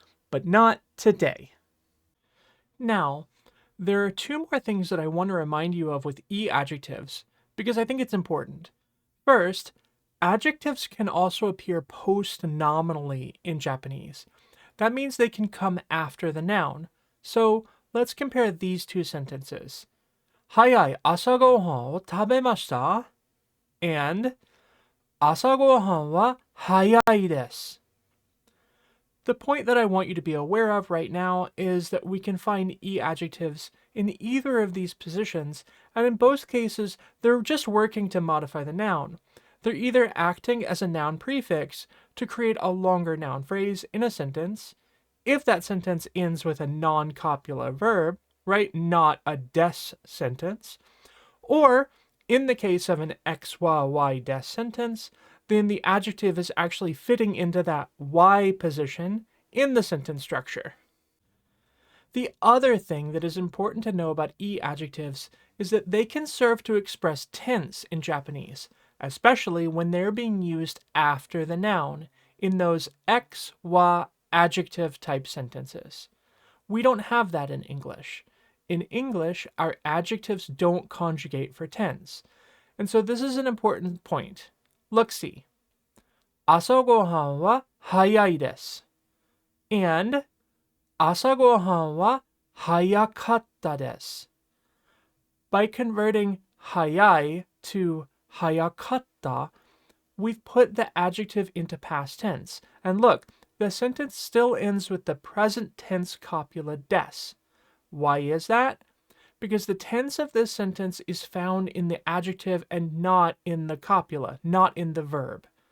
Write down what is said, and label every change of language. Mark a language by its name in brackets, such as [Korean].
[English] But not today. Now, there are two more things that I want to remind you of with i-adjectives, because I think it's important. First, adjectives can also appear post-nominally in Japanese. That means they can come after the noun. So let's compare these two sentences. [Japanese] 早い朝ごはんを食べました and 朝ごはんは早いです. [English] The point that I want you to be aware of right now is that we can find i-adjectives in either of these positions, and in both cases, they're just working to modify the noun. They're either acting as a noun prefix to create a longer noun phrase in a sentence, if that sentence ends with a non-copula verb, right, not a des sentence, or in the case of an XYY des sentence, then the adjective is actually fitting into that Y position in the sentence structure. The other thing that is important to know about i-adjectives is that they can serve to express tense in Japanese, especially when they're being used after the noun in those X, Y adjective type sentences. We don't have that in English. In English, our adjectives don't conjugate for tense. And so this is an important point. Look, see. [Japanese] 朝ごはんは早いです and 朝ごはんは早かったです. [English] By converting 早い to 早かった, we've put the adjective into past tense. And look, the sentence still ends with the present tense copula des. Why is that? because the tense of this sentence is found in the adjective and not in the copula, not in the verb.